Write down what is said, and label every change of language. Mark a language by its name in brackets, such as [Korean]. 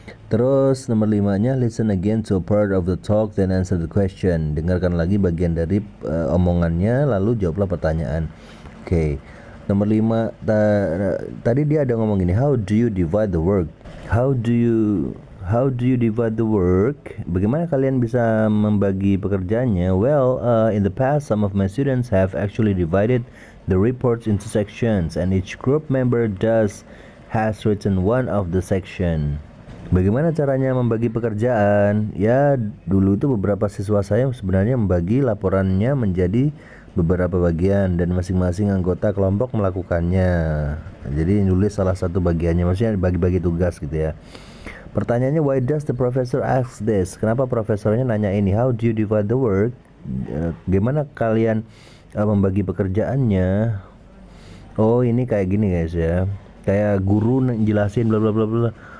[Indonesian] Terus nomor 5-nya, [English] listen again to a part of the talk then answer the question. [Indonesian] Dengarkan lagi bagian dari omongannya lalu jawablah pertanyaan. Oke. Nomor 5 tadi dia ada ngomong gini, [English] how do you divide the work? How do you divide the work? [Indonesian] Bagaimana kalian bisa membagi pekerjaannya? [English] Well, in the past some of my students have actually divided the reports into sections and each group member has written one of the section. [Indonesian] Bagaimana caranya membagi pekerjaan? Ya, dulu itu beberapa siswa saya sebenarnya membagi laporannya menjadi beberapa bagian dan masing-masing anggota kelompok melakukannya. Jadi nulis salah satu bagiannya, maksudnya bagi-bagi tugas gitu ya. [English] Pertanyaannya, why does the professor ask this? [Indonesian] Kenapa profesornya nanya ini? [English] How do you divide the work? [Indonesian] Gimana kalian membagi pekerjaannya? Oh, ini kayak gini guys ya. Kayak guru jelasin bla bla bla bla.